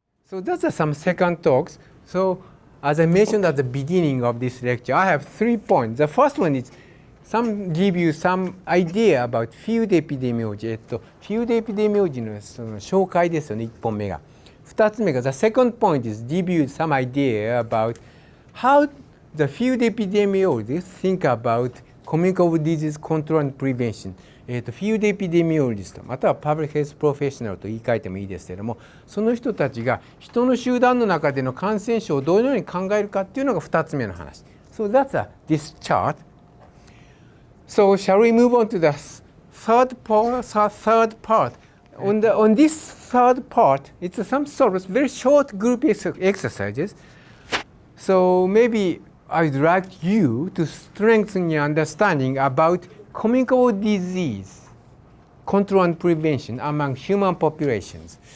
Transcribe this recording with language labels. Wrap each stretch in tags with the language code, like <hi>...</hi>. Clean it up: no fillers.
<en>So that's some second talks. So as I mentioned at the beginning of this lecture, I have 3 points. The first one is give you some idea about field epidemiology.</en> <ja>フィールドエピデミオロジーのその紹介ですよね、1本目が。 2つ目が</ja> <en>The second point is give you some idea about how the field epidemiologists think about communicable disease control and prevention。</en> <ja>フィールドエピデミオロジストまたはパブリックヘルスプロフェッショナルと言い換えてもいいですけれども、その人たちが人の集団の中での感染症をどのように考えるかっていうのが2つ目の話。</ja> <en>So that's this chart. So shall we move on to the third part? On this third part, it's some sort of very short group exercises. So maybe I'd like you to strengthen your understanding about communicable disease control and prevention among human populations.</en>